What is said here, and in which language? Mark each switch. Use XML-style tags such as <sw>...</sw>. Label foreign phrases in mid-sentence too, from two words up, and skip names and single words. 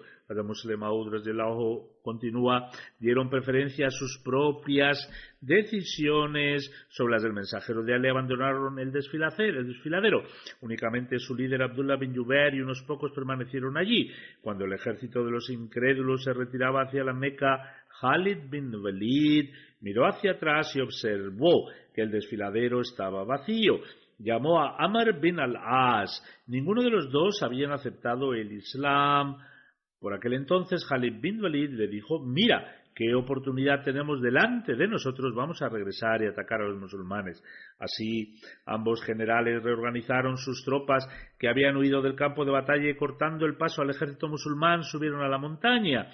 <es>Hazrat Muslim Maud radiyallahu continúa: dieron preferencia a sus propias decisiones sobre las del mensajero de Allah, abandonaron el desfiladero. Únicamente su líder Abdullah bin Jubair y unos pocos permanecieron allí. Cuando el ejército de los incrédulos se retiraba hacia la Meca, Khalid bin Walid miró hacia atrás y observó que el desfiladero estaba vacío. Llamó a Amr bin al-As. Ninguno de los dos habían aceptado el Islam. Por aquel entonces Khalid bin Walid le dijo: mira, ¿qué oportunidad tenemos delante de nosotros? Vamos a regresar y atacar a los musulmanes. Así, ambos generales reorganizaron sus tropas que habían huido del campo de batalla y, cortando el paso al ejército musulmán, subieron a la montaña.</es>